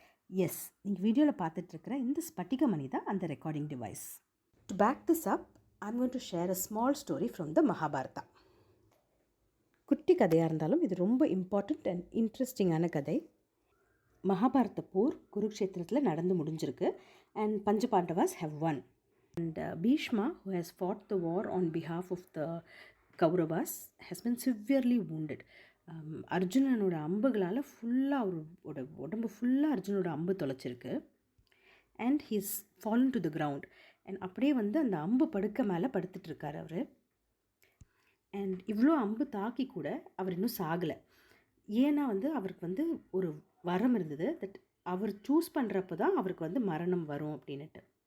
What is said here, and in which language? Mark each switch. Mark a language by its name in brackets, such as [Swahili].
[Tamil] S, நீங்கள் வீடியோவில் பார்த்துட்ருக்கிற இந்த ஸ்பட்டிகமணி தான் அந்த recording device. [English] To back this up, I'm going to share a small story from the Mahabharata. [Tamil] குட்டி கதையாக இருந்தாலும் இது ரொம்ப இம்பார்ட்டண்ட் அண்ட் இன்ட்ரெஸ்டிங்கான கதை. மகாபாரத போர் குருக்ஷேத்திரத்தில் நடந்து முடிஞ்சிருக்கு [English] And Panchapandavas have won. And Bhishma, who has fought the war on behalf of the Kauravas, has been severely wounded. [Tamil] அர்ஜுனனோட அம்புகளால் ஃபுல்லாக அவரோட உடம்பு ஃபுல்லாக அர்ஜுனோட அம்பு தொலைச்சிருக்கு. [English] And he's fallen to the ground. [Tamil] And அப்படியே அந்த அம்பு படுக்க மேலே படுத்துட்ருக்கார் அவர். அண்ட் இவ்வளோ அம்பு தாக்கி கூட அவர் இன்னும் சாகலை. ஏன்னா அவருக்கு ஒரு வரம் இருந்தது, தட் அவர் சூஸ் பண்ணுறப்ப தான் அவருக்கு மரணம் வரும் அப்படின்னுட்டு.